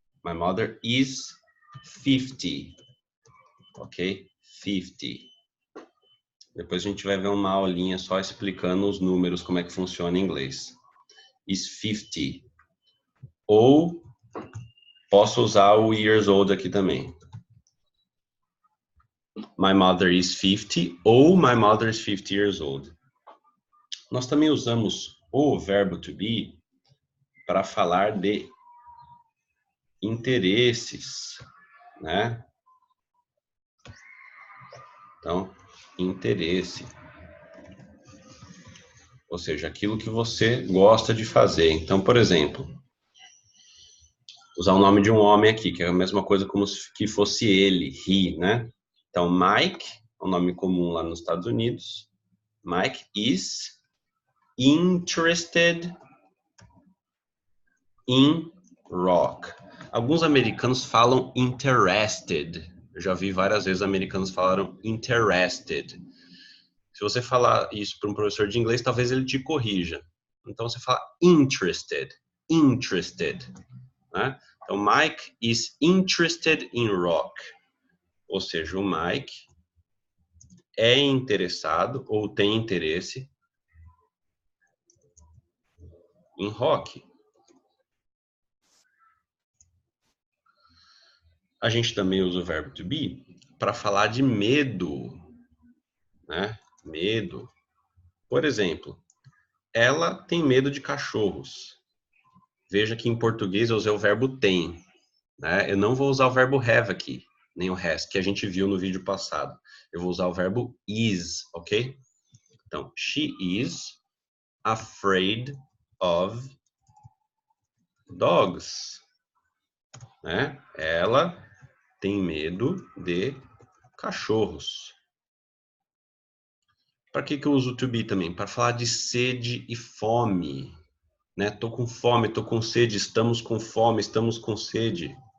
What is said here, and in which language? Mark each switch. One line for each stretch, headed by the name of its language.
English: My mother is 50. Ok? 50.
Portuguese: Depois a gente vai ver uma aulinha só explicando os números, como é que funciona em inglês.
English: Is 50.
Portuguese: Ou posso usar o years old aqui também.
English: My mother is 50 ou my mother is 50 years old.
Portuguese: Nós também usamos o verbo to be para falar de interesses, né? Então, interesse. Ou seja, aquilo que você gosta de fazer. Então, por exemplo, usar o nome de um homem aqui, que é a mesma coisa como se que fosse ele, he, né? Então, Mike, é um nome comum lá nos Estados Unidos.
English: Mike is interested in rock.
Portuguese: Alguns americanos falam interested. Eu já vi várias vezes americanos falaram interested. Se você falar isso para um professor de inglês, talvez ele te corrija. Então você fala interested, interested, né?
English: Então Mike is interested in rock.
Portuguese: Ou seja, o Mike é interessado ou tem interesse em rock. A gente também usa o verbo to be para falar de medo, né? Medo. Por exemplo, ela tem medo de cachorros. Veja que em português eu usei o verbo tem, né? Eu não vou usar o verbo have aqui, nem o has, que a gente viu no vídeo passado. Eu vou usar o verbo is, ok?
English: Então, she is afraid of dogs, né?
Portuguese: Ela tem medo de cachorros. Para que eu uso to be também? Para falar de sede e fome, né? Tô com fome, tô com sede, estamos com fome, estamos com sede.